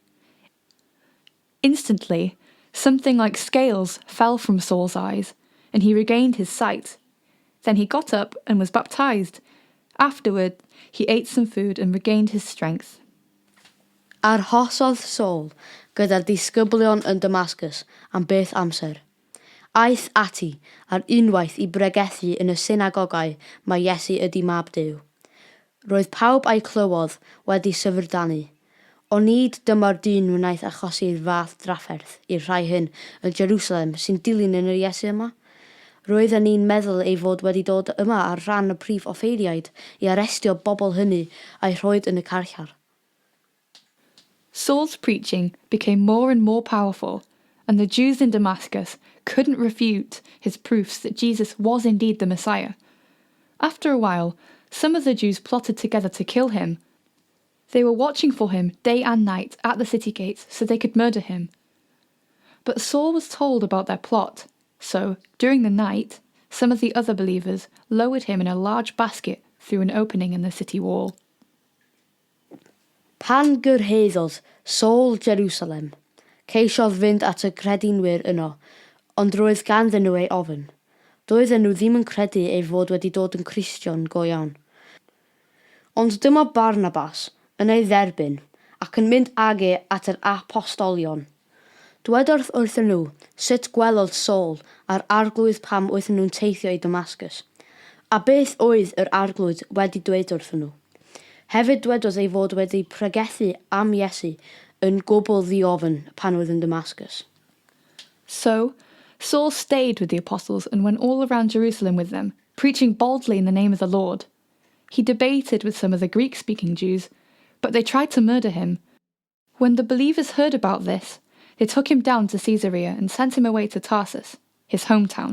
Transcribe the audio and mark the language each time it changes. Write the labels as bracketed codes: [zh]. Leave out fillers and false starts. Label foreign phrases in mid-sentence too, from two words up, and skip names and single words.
[en] Instantly, something like scales fell from Saul's eyes, and he regained his sight. Then he got up and was baptized. Afterward, he ate some food and regained his strength. [cy] Arhosodd Saul gyda'r disgyblion yn Damascus am beth amser. Aeth ati ar unwaith i bregethu yn y synagogau mae Iesu ydi mab Duw. Roedd pawb a'i clywodd wedi syfrdanu. O nid dyma'r dyn wnaeth achosi'r fath drafferth i'r rhai hyn yn Jerusalem sy'n dilyn yn yr Iesu yma. Roedden ni'n meddwl ei fod wedi dod yma ar ran y prif offeiriaid i arestio bobl hynny a'i rhoed yn y carchar. [en] Saul's preaching became more and more powerful, and the Jews in Damascus couldn't refute his proofs that Jesus was indeed the Messiah. After a while, some of the Jews plotted together to kill him. They were watching for him day and night at the city gates so they could murder him. But Saul was told about their plot, So, during the night, some of the other believers lowered him in a large basket through an opening in the city wall. [cy] Pan gyrhaeddodd Saul Jerusalem, ceisiodd fynd at y credinwyr yno, ond roedd ganddyn nhw ei ofyn. Doedden nhw ddim yn credu ei fod wedi dod yn Cristion go iawn. Ond dyma Barnabas yn ei dderbyn ac yn mynd ag e at yr apostolion. Dwedodd wrthyn nhw sut gwelodd Saul a'r arglwydd pam oedden nhw'n teithio i Damascus, a beth oedd yr arglwydd wedi dweud wrthyn nhw. Hefyd dwedodd ei fod wedi pregethu am Iesu yn gwbl ddiofn pan oedd yn Damascus. [en] So, Saul stayed with the apostles and went all around Jerusalem with them, preaching boldly in the name of the Lord. He debated with some of the Greek-speaking Jews, but they tried to murder him. When the believers heard about this, they took him down to Caesarea and sent him away to Tarsus, his hometown.